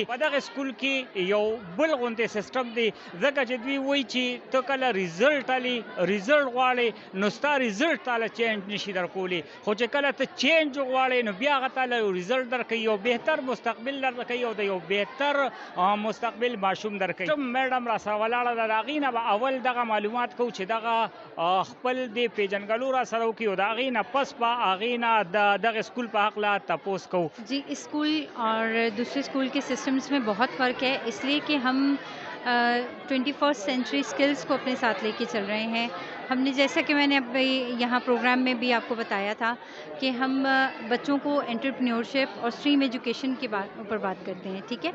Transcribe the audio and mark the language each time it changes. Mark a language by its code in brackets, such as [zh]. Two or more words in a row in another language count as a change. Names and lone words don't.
[ps] په دغه سکول کې یو بل غوندې سیسټم دی، ځکه چې دوی وایي چې ته کله ریزلټ علي ریزلټ غواړې نو ستا ریزلټ تاله چینج نشي درکولی، خو چې کله ته چینج غواړې نو بیا هغه تاله یو ریزلټ درکوي، یو بهتر مستقبل درکوي او د یو بهتر مستقبل ماشوم درکوي. میډم را سره ولاړه ده، د هغې نه به اول دغه معلومات کوو چې دغه خپل د پیژنګلو را سره وکړي او د هغې نه پس به هغې نه د دغه اسکول په هکله تپوس کوو. [ur] جی اسکول اور دوسرے اسکول کے سسٹمز میں بہت فرق ہے، اس لیے کہ ہم 21 [en] century skills [ur] کو اپنے ساتھ لے کے چل رہے ہیں. ہم نے جیسا کہ میں نے اب یہاں پروگرام میں بھی آپ کو بتایا تھا کہ ہم بچوں کو انٹرپرینیورشپ اور [en] stream education [ur] کے اوپر بات کرتے ہیں، ٹھیک ہے.